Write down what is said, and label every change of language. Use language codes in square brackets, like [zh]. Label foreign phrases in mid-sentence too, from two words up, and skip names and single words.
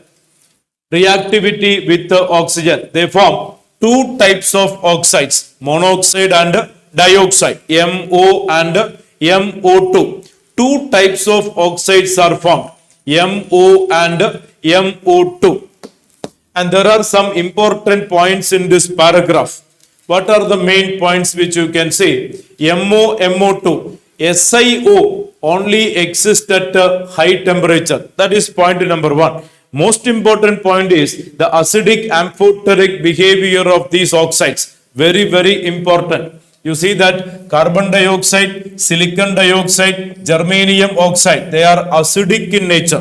[en] Reactivity with oxygen. They form 2 types of oxides, monoxide and dioxide, MO and MO2. 2 types of oxides are formed, MO and MO2. And there are some important points in this paragraph. What are the main points which you can see? MO, MO2. SiO only exists at high temperature. That is point number 1. Most important point is the acidic amphoteric behavior of these oxides. Very, very important. You see that carbon dioxide, silicon dioxide, germanium oxide, they are acidic in nature.